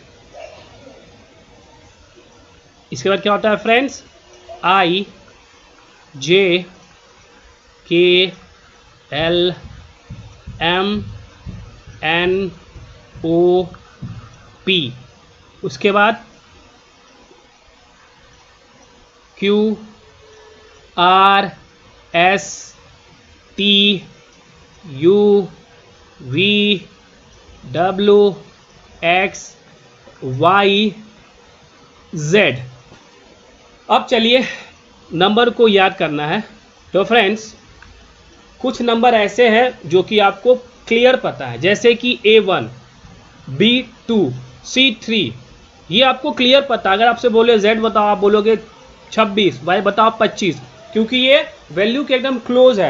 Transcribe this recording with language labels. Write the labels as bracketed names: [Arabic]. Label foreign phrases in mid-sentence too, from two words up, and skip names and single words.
[Hindi] इसके बाद क्या होता है फ्रेंड्स [English] I J K L M N O P, [Hindi] उसके बाद [English] Q R S T U V W X Y Z। [Hindi] अब चलिए नंबर को याद करना है। तो फ्रेंड्स कुछ नंबर ऐसे हैं जो कि आपको क्लियर पता है, जैसे कि A1 B2 C3, ये आपको क्लियर पता है। अगर आपसे बोले Z बताओ, आप बोलोगे 26, Y बताओ 25, क्योंकि ये वैल्यू के एकदम क्लोज है।